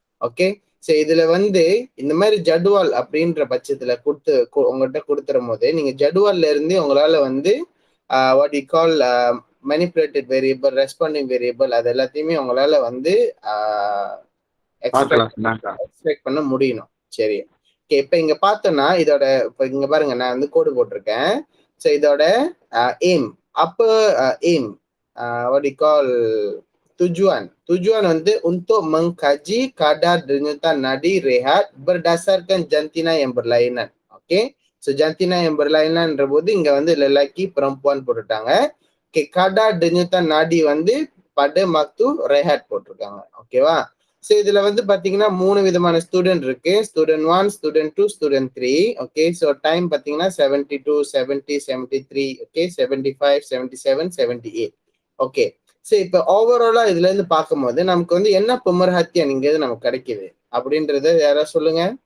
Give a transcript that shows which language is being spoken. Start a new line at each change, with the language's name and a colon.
Tamil: Okay, so இதுல வந்து இந்த மாதிரி ஜடுவால் அப்படின்ற பட்சத்துல உங்கள்கிட்ட கொடுத்துரும் போது நீங்க ஜடுவால்ல இருந்து உங்களால வந்து
English: what you call manipulated variable,
Tamil: responding variable அது எல்லாத்தையுமே உங்களால வந்து எக்ஸ்பெக்ட் பண்ண முடியணும். சரி, ஓகே. இப்ப இங்க பார்த்தோம்னா இதோட இப்ப இங்க பாருங்க, நான் வந்து கோடு போட்டிருக்கேன். ஸோ இதோட aim aim what you call
Malay: tujuan
Tamil: வந்து
Malay: untuk mengkaji kadar denyutan nadi rehat berdasarkan jantina yang berlainan.
Tamil: Okay, so
Malay: jantina yang berlainan
Tamil: ன்ற போது இங்க வந்து
Malay: lelaki perempuan
Tamil: போட்டுட்டாங்க. ஓகே,
Malay: kadar denyutan nadi
Tamil: வந்து
Malay: pada waktu rehat
Tamil: போட்டிருக்காங்க. ஓகேவா? ஸோ இதுல வந்து பாத்தீங்கன்னா 3 விதமான ஸ்டூடெண்ட் இருக்கு. Student 1, student 2, student 3. Okay, so time பாத்தீங்கன்னா 72, 70, 73, ஓகே, 75, 77, 78. ஓகே, ஸோ இப்போ ஓவராலா இதுல இருந்து பார்க்கும்போது நமக்கு வந்து என்ன புமர்ஹத்தியம் இங்க நமக்கு கிடைக்குது அப்படின்றத யாராவது சொல்லுங்க.